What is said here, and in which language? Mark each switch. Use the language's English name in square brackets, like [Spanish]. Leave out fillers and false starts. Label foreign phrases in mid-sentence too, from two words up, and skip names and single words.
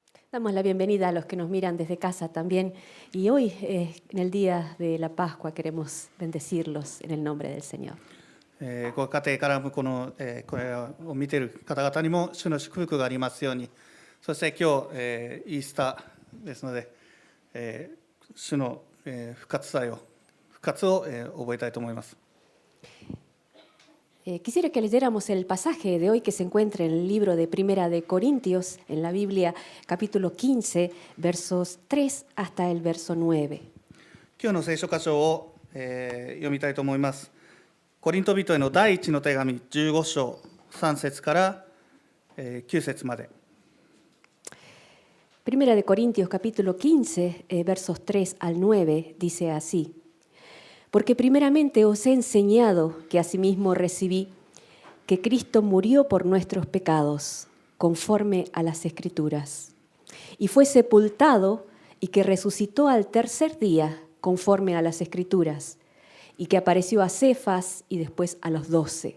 [Spanish] Damos la bienvenida a los que nos miran desde casa también. Y hoy, en el día de la Pascua, queremos bendecirlos en el nombre del Señor. [Japanese] ご家庭からもこの、これを見ている方々にも主の祝福がありますように、そして今日、イースターですので、主の、復活を、覚えたいと思います。 [Spanish] Quisiera que leyéramos el pasaje de hoy que se encuentra en el libro de Primera de Corintios, en la Biblia, capítulo 15, versos 3 hasta el verso 9. [Japanese] 今日の聖書箇所を、読みたいと思います。コリント人への第一の手紙15章3節から、9節まで。 [Spanish] Primera de Corintios, capítulo 15, versos 3 al 9, dice así: Porque primeramente os he enseñado que asimismo recibí que Cristo murió por nuestros pecados, conforme a las Escrituras, y fue sepultado y que resucitó al tercer día, conforme a las Escrituras, y que apareció a Cefas y después a los 12.